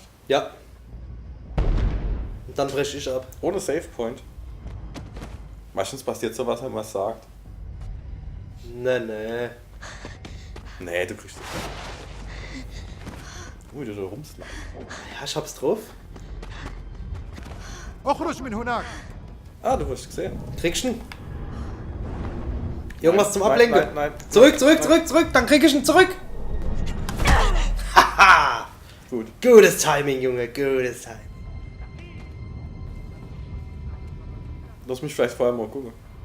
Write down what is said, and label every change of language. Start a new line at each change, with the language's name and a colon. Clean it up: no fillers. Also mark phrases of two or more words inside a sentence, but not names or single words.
German: Ja. Und dann breche ich ab. Ohne
English: Save Point.
German: Meistens passiert sowas, wenn man es sagt. Nee. Nee, du kriegst das nicht. Ui, du da rumsliden. Ja, ich hab's drauf.
Arabic: اخرج من هناك.
German: Ah, du hast gesehen. Kriegst du ihn? Irgendwas zum Nein, Ablenken? nein. Zurück, dann krieg ich ihn zurück. Haha. Gut. Gutes Timing, Junge, gutes Timing. Lass mich vielleicht vorher mal gucken.